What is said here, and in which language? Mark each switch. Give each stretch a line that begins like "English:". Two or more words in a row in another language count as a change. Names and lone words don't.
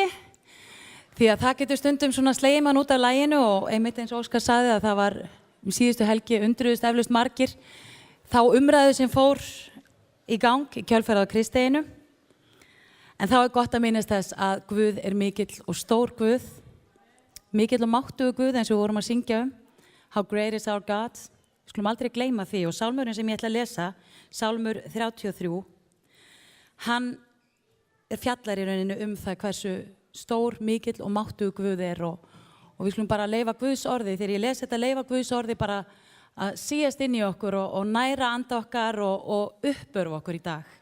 Icelandic: Því að það getur stundum svona slegið mann út af laginu og einmitt eins og Óskar sagði að það var síðustu helgi undruðust eflaust margir þá umræðu sem fór í gang í kjölfarið á Kristdeginu. En þá gott að minnast þess að Guð mikill og stór Guð, mikill og máttugur Guð eins og við vorum að syngja
English: How great is our God.
Icelandic: Við skulum aldrei gleyma því og sálmurinn sem ég ætla að lesa, sálmur 33, hann fjallar í rauninu það hversu stór, mikill og máttugur Guð og við skulum bara leyfa Guðs orði, þegar ég les þetta leyfa Guðs orði bara að síast inn í okkur og næra anda okkar og uppörfa okkur í dag.